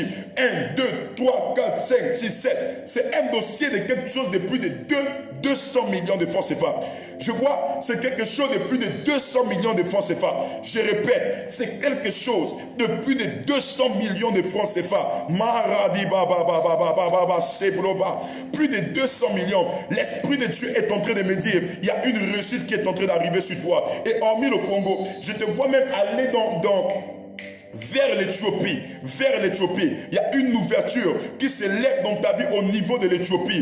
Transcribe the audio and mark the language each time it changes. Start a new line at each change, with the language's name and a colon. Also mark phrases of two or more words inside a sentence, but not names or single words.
French: 1, 2, 3, 4, 5, 6, 7. C'est un dossier de quelque chose de plus de 200 millions de francs CFA. Je vois, c'est quelque chose de plus de 200 millions de francs CFA. Je répète, c'est quelque chose de plus de 200 millions de francs CFA. Maradi baba baba baba baba sebloba. Plus de 200 millions. L'Esprit de Dieu est en train de me dire, il y a une réussite qui est en train d'arriver sur toi. Et hormis le Congo, je te vois même aller vers l'Éthiopie, il y a une ouverture qui se lève dans ta vie au niveau de l'Éthiopie.